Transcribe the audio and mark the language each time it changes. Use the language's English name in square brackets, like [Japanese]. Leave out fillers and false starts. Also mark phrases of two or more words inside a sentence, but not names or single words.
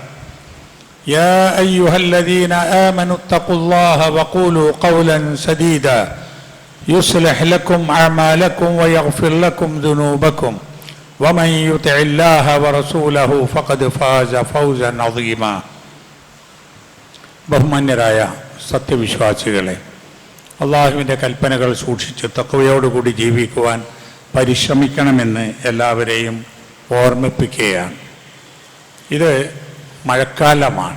[Arabic] يا أيها الذين آمنوا اتقوا الله وقولوا قولا سديدا يصلح لكم أعمالكم ويغفر لكم ذنوبكم ومن يطع الله ورسوله فقد فاز فوزا عظيما [Malayalam] ബഹുമാന്യരായ സത്യവിശ്വാസികളെ, അള്ളാഹുവിൻ്റെ കൽപ്പനകൾ സൂക്ഷിച്ച് തഖ്വയോടുകൂടി ജീവിക്കുവാൻ പരിശ്രമിക്കണമെന്ന് എല്ലാവരെയും ഓർമ്മിപ്പിക്കുകയാണ്. ഇത് മഴക്കാലമാണ്.